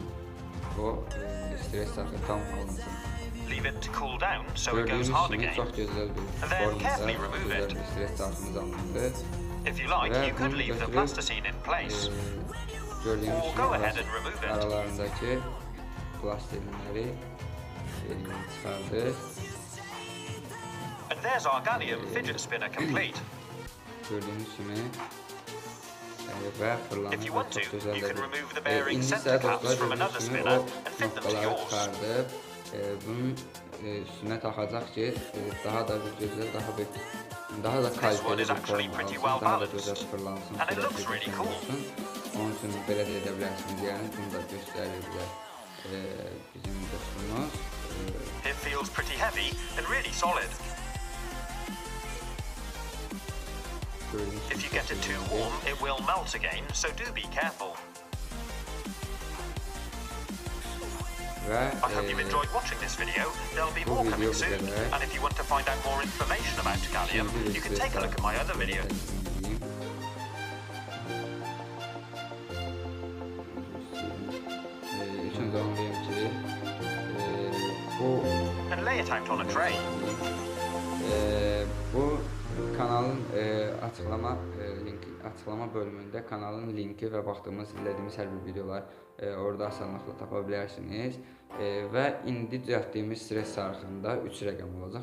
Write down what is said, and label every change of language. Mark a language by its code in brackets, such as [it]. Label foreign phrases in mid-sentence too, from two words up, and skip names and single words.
[az] O stres çarxı tam alınsın. Gördüyünüz kimi çox gözəl bir formada, gözəl bir stres çarxımız alındı. Və bunu götürüb gördüyünüz kimi aralarındakı plastilinləri çıxardır. [en] And there's our Gallium Fidget Spinner complete. [az] Gördüyünüz kimi və fırlanır və çox gözəldir. İndi isə dostlar, gördüyünüz kimi o noktaları çıxardıb bunun üstünə taxacaq ki, daha da bir gözəl, daha da kaliteli bir forma alsın, daha da gözəl fırlansın, sürətli olsun. Onun üçün belə də edə bilərsiniz, yəni bunu da göstərir bizə bizim dostumuz. [en] It feels pretty heavy and really solid. If you get it too warm, it will melt again, so do be careful. I hope you enjoyed watching this video. There'll be more coming soon, and if you want to find out more information about gallium, you can take a look at my other video. And lay it out on a tray. [az] Bu kanalın açıqlama bölümündə kanalın linki və baxdığımız, izlədiyimiz hər bir videolar orada asanlıqla tapa bilərsiniz. Və indi düzəltdiyimiz stres çarxında 3 rəqəm olacaq.